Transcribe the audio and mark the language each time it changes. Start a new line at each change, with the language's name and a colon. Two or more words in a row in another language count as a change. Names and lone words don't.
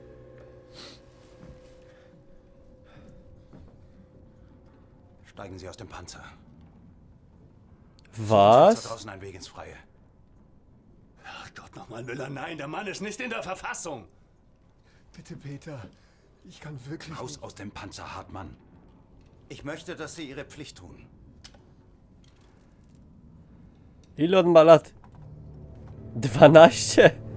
German: Steigen Sie aus dem Panzer. Was? Da draußen ein Weg ins Freie. Ach Gott nochmal, Müller, nein, der Mann ist nicht in der Verfassung. Bitte, Peter. Ich kann wirklich Raus nicht. aus dem Panzer, Hartmann. Ich möchte, dass Sie Ihre Pflicht tun.
Polish: Ile on ma lat? 12?